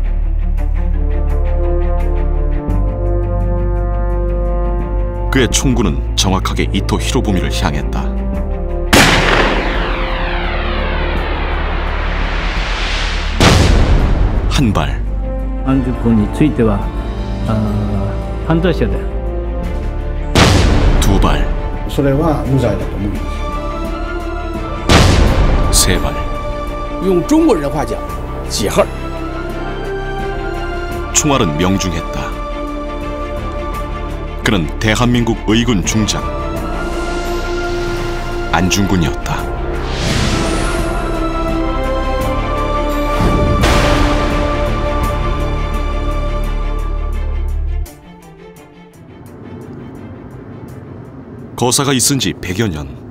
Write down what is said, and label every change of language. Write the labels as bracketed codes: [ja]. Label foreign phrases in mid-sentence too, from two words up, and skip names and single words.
[ko] 그의 총구는 정확하게 이토 히로부미를 향했다. 한 발. [ja] 안중근에 ついては犯罪者だよ。 [ko] 두 발. [ja] それは無罪だと思うんです。 [ko] 세 발. [zh] 用中国人话讲，几号？ [ko] 총알은 명중했다. 그는 대한민국 의군 중장 안중근이었다. 거사가 있은 지 100여 년.